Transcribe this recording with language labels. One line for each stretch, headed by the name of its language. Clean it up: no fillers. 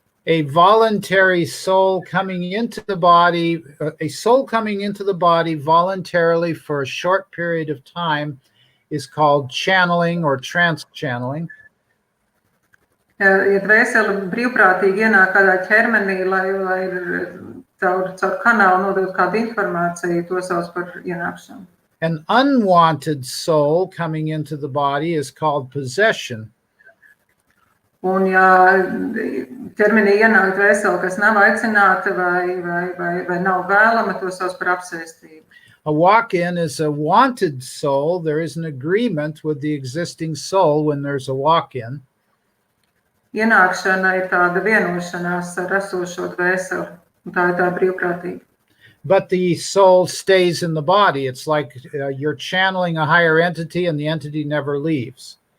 English: A voluntary soul coming into the body, a soul coming into the body voluntarily for a short period of time is called channeling or trans-channeling.
Latvian: Ja dvēsele brīvprātīgi ienāk kādā ķermenī, lai caur kanālu nodot kādu informāciju, to sauc par ienākšanu.
English: An unwanted soul coming into the body is called possession.
Latvian: Un ja ķermenī ienāk dvēsele, kas nav aicināta vai nav vēlama, to sauc par apsēstību.
English: A walk-in is a wanted soul. There is an agreement with the existing soul when there's a walk-in.
Latvian: Ienākšana ir tāda vienošanās ar esošo dvēseli, un tā ir tā brīvprātīga.
English: But the soul stays in the body. It's like you're channeling a higher entity and the entity never leaves.